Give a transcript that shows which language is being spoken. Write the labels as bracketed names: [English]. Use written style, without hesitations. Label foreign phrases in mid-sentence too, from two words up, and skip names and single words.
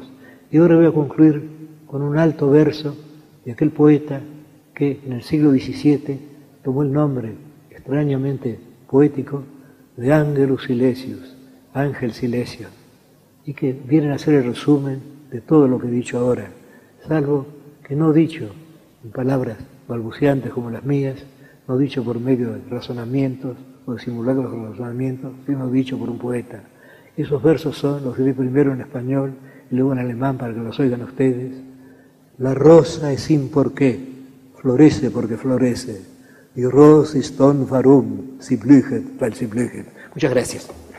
[Spanish] Y ahora voy a concluir con un alto verso de aquel poeta que en el siglo XVII tomó el nombre extrañamente poético de Angelus Silesius, Ángel Silesio, y que vienen a ser el resumen de todo lo que he dicho ahora, salvo que no dicho en palabras balbuceantes como las mías, no dicho por medio de razonamientos o de simulacros de razonamientos, sino dicho por un poeta. Esos versos son, los diré primero en español y luego en alemán para que los oigan ustedes. La rosa es sin porqué, florece porque florece. [German] Die Rose ist don warum, sie blühet, weil sie blühet. [Spanish] Muchas gracias.